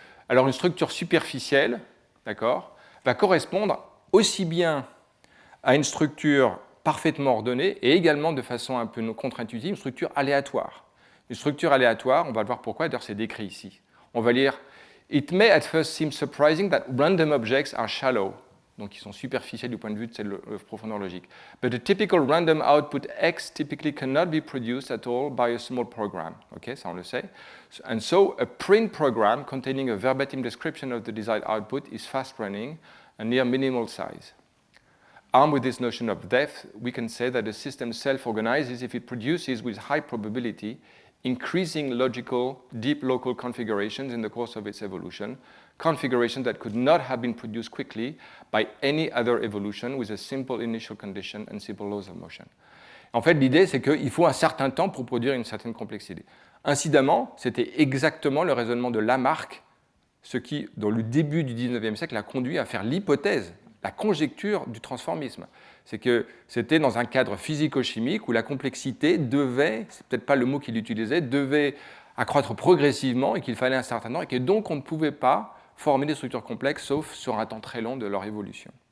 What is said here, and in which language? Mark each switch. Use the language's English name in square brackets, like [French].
[French] Alors, une structure superficielle, d'accord, va correspondre aussi bien à une structure parfaitement ordonnée et également de façon un peu contre-intuitive, une structure aléatoire. Une structure aléatoire, on va le voir pourquoi, d'ailleurs c'est décrit ici. On va lire « [English] It may at first seem surprising that random objects are shallow ». [French] Donc ils sont superficiels du point de vue de cette profondeur logique. [English] But a typical random output X typically cannot be produced at all by a small program. OK, [French] ça on le sait. [English] And so a print program containing a verbatim description of the desired output is fast running and near minimal size. Armed with this notion of depth, we can say that the system self-organizes if it produces with high probability increasing logical, deep local configurations in the course of its evolution, configurations that could not have been produced quickly by any other evolution with a simple initial condition and simple laws of motion. [French] En fait, l'idée, c'est qu'il faut un certain temps pour produire une certaine complexité. Incidemment, c'était exactement le raisonnement de Lamarck, ce qui, dans le début du XIXe siècle, a conduit à faire l'hypothèse, la conjecture du transformisme. C'est que c'était dans un cadre physico-chimique où la complexité devait, c'est peut-être pas le mot qu'il utilisait, devait accroître progressivement et qu'il fallait un certain temps et que donc on ne pouvait pas former des structures complexes sauf sur un temps très long de leur évolution.